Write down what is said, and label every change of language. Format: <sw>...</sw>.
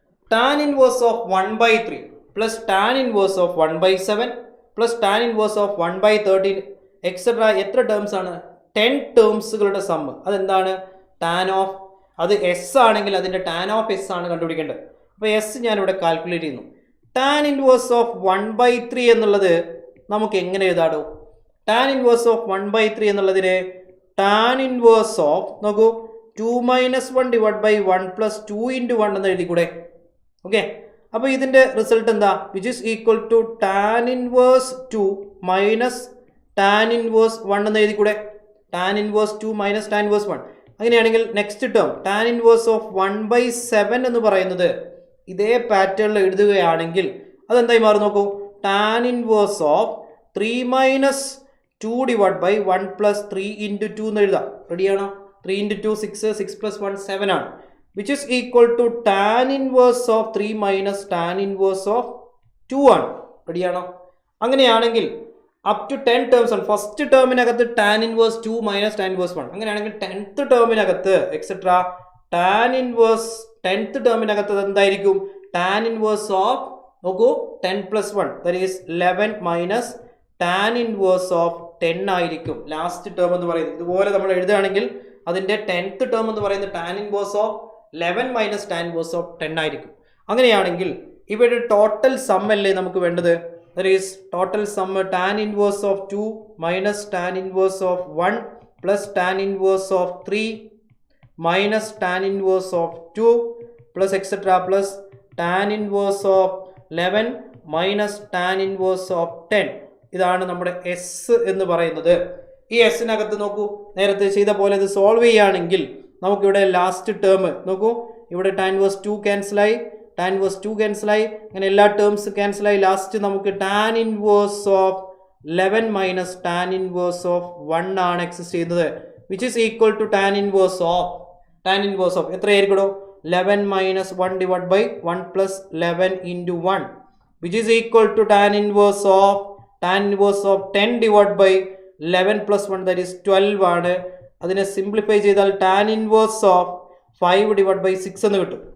<en>tan inverse of 1 by 3 plus tan inverse of 1 by 7 plus tan inverse of 1 by 13 etc.</en> <ml>എത്ര terms ആണ്? 10 ടേംസുകളുടെ sum. അതെന്താണ്? tan of അത് S ആണെങ്കിൽ അതിൻ്റെ tan of S ആണ് കണ്ടുപിടിക്കേണ്ടത്. അപ്പോൾ എസ് ഞാനിവിടെ കാൽക്കുലേറ്റ് ചെയ്യുന്നു.</ml> <en>tan inverse of 1 by 3</en> <ml>എന്നുള്ളത് നമുക്ക് എങ്ങനെ എഴുതാടോ?</ml> <en>tan inverse of 1 by 3 എന്നുള്ളതിനെ tan inverse of നോക്കൂ 2 minus 1 divided by 1 plus 2 into 1</en> <ml>എന്ന് എഴുതിക്കൂടെ? ഓക്കെ, അപ്പോൾ ഇതിൻ്റെ റിസൾട്ട് എന്താ?</ml> <en>Which is equal to tan inverse 2 minus tan inverse 1 എന്ന് എഴുതിക്കൂടെ? tan inverse 2 minus tan inverse 1.</en> <ml>അങ്ങനെയാണെങ്കിൽ next term</ml> <en>tan inverse of 1 by 7</en> <ml>എന്ന് പറയുന്നത് ഇതേ പാറ്റേണിൽ എഴുതുകയാണെങ്കിൽ അതെന്തായി മാറും നോക്കൂ?</ml> <en>tan inverse of 3 minus 2 divided by 1 plus 3 into 2</en> <ml>എന്ന് എഴുതാം. റെഡിയാണോ?</ml> <en>3 into 2 6, 6 plus 1 7 ആണ്. Which is equal to tan inverse of 3 minus tan inverse of 2 ആണ്. റെഡിയാണോ? അങ്ങനെയാണെങ്കിൽ up to 10 terms ആണ്. First ടേമിനകത്ത് tan inverse 2 minus tan inverse 1.</en> <ml>അങ്ങനെയാണെങ്കിൽ 10th ടേമിനകത്ത് etcetera tan inverse 10th ടേമിനകത്ത് എന്തായിരിക്കും?</ml> <en>tan inverse of നോക്കൂ 10 plus 1 that is 11 minus tan inverse of 10</en> <ml>ആയിരിക്കും last term എന്ന് പറയുന്നത്.</ml> <en>ഇതുപോലെ നമ്മൾ എഴുതുകയാണെങ്കിൽ അതിൻ്റെ 10th ടേം എന്ന് പറയുന്നത് tan inverse of 11 minus tan inverse of 10 ആയിരിക്കും.</en> <ml>അങ്ങനെയാണെങ്കിൽ ഇവിടെ ടോട്ടൽ സം അല്ലേ നമുക്ക് വേണ്ടത്?</ml> <en>That is total sum tan inverse of 2 minus tan inverse of 1 plus tan inverse of 3 minus tan inverse of 2 plus etcetera plus tan inverse of 11 minus tan inverse of 10.</en> <ml>ഇതാണ് നമ്മുടെ S എന്ന് പറയുന്നത്. ഈ എസിനകത്ത് നോക്കൂ നേരത്തെ ചെയ്ത പോലെ ഇത് സോൾവ് ചെയ്യുകയാണെങ്കിൽ നമുക്കിവിടെ ലാസ്റ്റ് ടേം നോക്കൂ ഇവിടെ tan inverse 2 ക്യാൻസലായി, tan inverse 2 ക്യാൻസലായി, അങ്ങനെ എല്ലാ ടേംസ് ക്യാൻസലായി.</ml> <en>Last നമുക്ക് tan inverse of 11 minus tan inverse of 1 ആണ് exist ചെയ്യുന്നത്. Which is equal to tan inverse of എത്രയായിരിക്കണോ? 11 minus 1 divided by 1 plus 11 into 1 which is equal to tan inverse of 10 divided by 11 plus 1 that is 12 ആണ്. അതിനെ simplify ചെയ്താൽ tan inverse of 5 divided by 6 എന്ന് കിട്ടും.</en>